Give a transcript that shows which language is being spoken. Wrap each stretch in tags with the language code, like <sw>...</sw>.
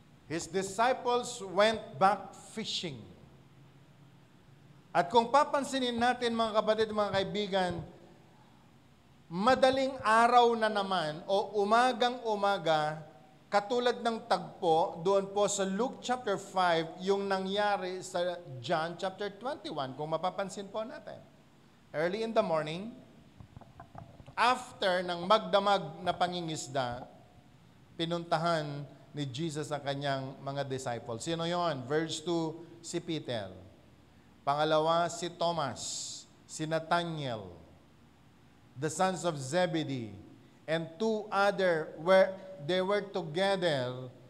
<en>His disciples went back fishing.</en> <tl>At kung papansinin natin mga kapatid, mga kaibigan, madaling araw na naman o umagang-umaga, katulad ng tagpo doon po sa Luke chapter 5, yung nangyari sa John chapter 21, kung mapapansin po natin.</tl> <en>Early in the morning, after</en> <tl>ng magdamag na pangingisda, pinuntahan ni Jesus ang kanyang mga disciples. Sino yon? Verse 2, si Peter. Pangalawa, si Thomas, si Nathaniel,</tl> <en>the sons of Zebedee, and two other they were together.</en>